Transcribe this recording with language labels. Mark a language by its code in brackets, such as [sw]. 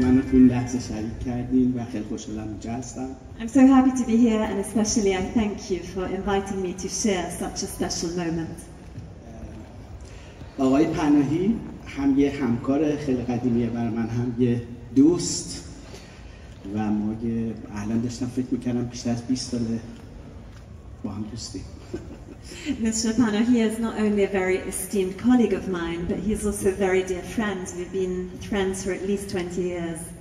[fa] تو این لحظه شریک کردین و خیلی خوشحالم اینجا هستم. [en] I'm so happy to be here, and especially I thank you for inviting me to share such a special moment. [fa] آقای پناهی هم یه همکار خیلی قدیمیه برای من، هم یه دوست و ما الان داشتم فکر میکردم بیشتر از 20 ساله با هم دوستیم. [en] Mr. Panahi is not only a very esteemed colleague of mine, but he's also a very dear friend. We've been friends for at least 20 years.